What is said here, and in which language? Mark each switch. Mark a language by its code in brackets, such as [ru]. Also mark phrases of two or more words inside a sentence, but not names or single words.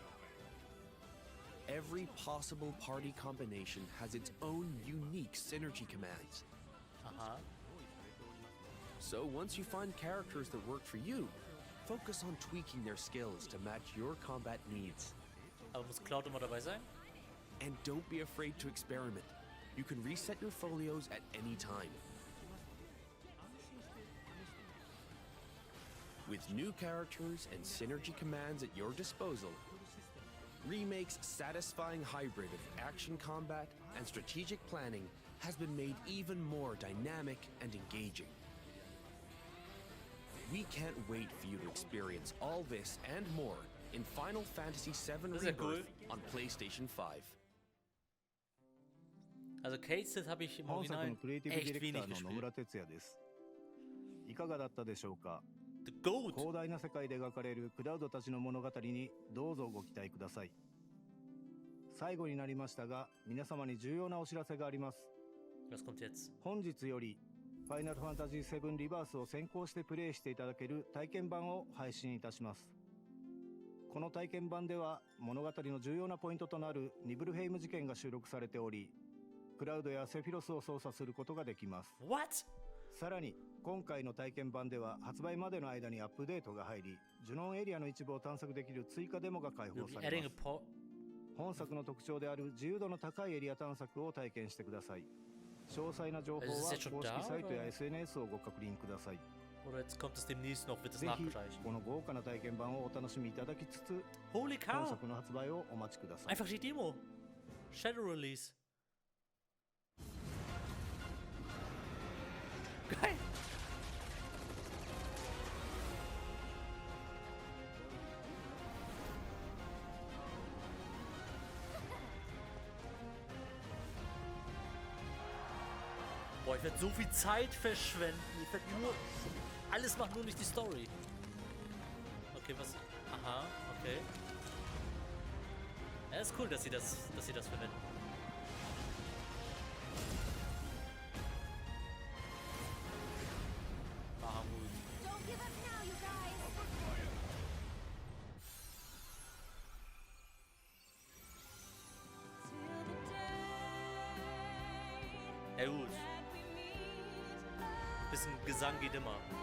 [en] Every possible party combination has its own unique synergy commands. So once you find characters that work for you, focus on tweaking their skills to match your combat needs. [de] Aber muss Cloud immer dabei sein? [en] And don't be afraid to experiment. You can reset your folios at any time. With new characters and synergy commands at your disposal, Remake's satisfying hybrid of action combat and strategic planning has been made even more dynamic and engaging. We can't wait for you to experience all this and more in Final Fantasy VII Rebirth on PlayStation 5. [de] Also Case habe ich im [ja] 本作 [de] Original [ja] のクリエイティブディ [de] echt [ja] レク [de] wenig [ja] ターの野 [de] gespielt. [ja] 村哲也です。いかがだったでしょうか。 [en] The Goat! [ja] 広大な世界で描かれるクラウドたちの物語にどうぞご期待ください。最後になりましたが、皆様に重要なお知らせがあります。 [de] Was kommt jetzt? [ja] 本日よりファイナルファンタジー7リバースを先行してプレイしていただける体験版を配信いたします。この体験版では物語の重要なポイントとなるニブルヘイム事件が収録されており、クラウドやセフィロスを操作することができます。 [en] What? [ja] さらに今回の体験版では発売までの間にアップデートが入り、ジュノンエリアの一部を探索できる追加デモが開放されます。本作の特徴である自由度の高いエリア探索を体験してください。詳細な情報は公式サイトや SNS をご確認ください。 [de] Oder jetzt kommt es demnächst noch, wird es [ja] ぜひ [de] nachgereicht. [ja] この豪華な体験版をお楽しみいただきつつ、 [en] Holy [ja] 本 [en] cow! [ja] 作の発売をお待ちください。 [de] Einfach die Demo. [en] Shadow Release. [de] Geil! Boah, ich werde so viel Zeit verschwenden. Ich werde nur... Alles macht nur nicht die Story. Okay, was... Aha, okay. Ja, ist cool, dass sie das verwenden. Ah, gut. [en] Don't give up now, you guys. [de] Ja, gut. Bisschen Gesang geht immer.